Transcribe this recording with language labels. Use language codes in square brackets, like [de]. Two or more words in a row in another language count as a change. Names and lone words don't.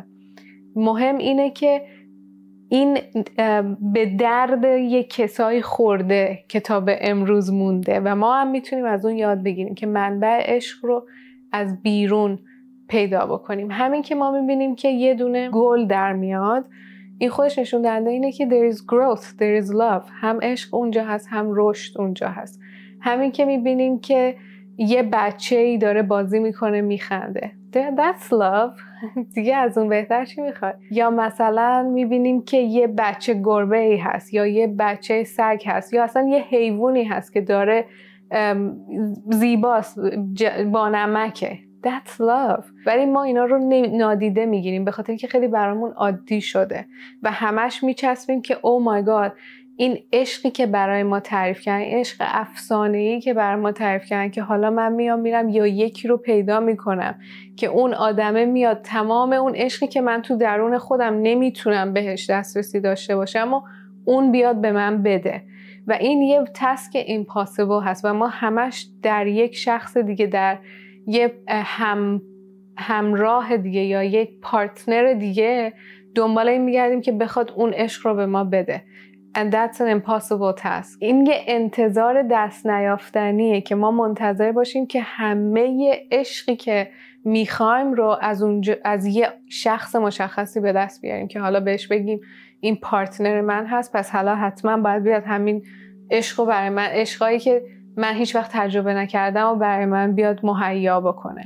[fa] مهم اینه که این به درد یک کسایی خورده که تا به امروز مونده و ما هم میتونیم از اون یاد بگیریم که منبع عشق رو از بیرون پیدا بکنیم. همین که ما میبینیم که یه دونه گل در میاد، این خودش نشون دهنده اینه که [en] there is growth, there is love. [fa] هم عشق اونجا هست، هم رشد اونجا هست. همین که میبینیم که یه بچه‌ای داره بازی میکنه میخنده، [en] that's love. [fa] دیگه از اون بهتر چی میخواد؟ یا مثلا میبینیم که یه بچه گربه‌ای هست، یا یه بچه سگ هست، یا اصلا یه حیوانی هست که داره زیباست، با نمکه، [en] that's love. [fa] ولی ما اینا رو نادیده میگیریم به خاطر اینکه خیلی برامون عادی شده و همش میچسبیم که [en] oh my god، [fa] این عشقی که برای ما تعریف کردن، این عشق افسانه‌ای که برای ما تعریف کردن، که حالا من میرم یا یکی رو پیدا میکنم که اون آدمه میاد تمام اون عشقی که من تو درون خودم نمیتونم بهش دسترسی داشته باشم و اون بیاد به من بده. و این یه [en] task impossible [fa] هست و ما همش در یک شخص دیگه، در یه همراه دیگه یا یک پارتنر دیگه دنبال این میگردیم که بخواد اون عشق رو به ما بده. [en] And that's an impossible task. [fa] این یه انتظار دست نیافتنیه که ما منتظر باشیم که همه عشقی که میخوایم رو از یه شخص مشخصی به دست بیاریم که حالا بهش بگیم این پارتنر من هست، پس حالا حتما باید بیاد همین عشق رو برای من، عشقایی که من هیچ وقت تجربه نکردم و برای من بیاد مهیا بکنه.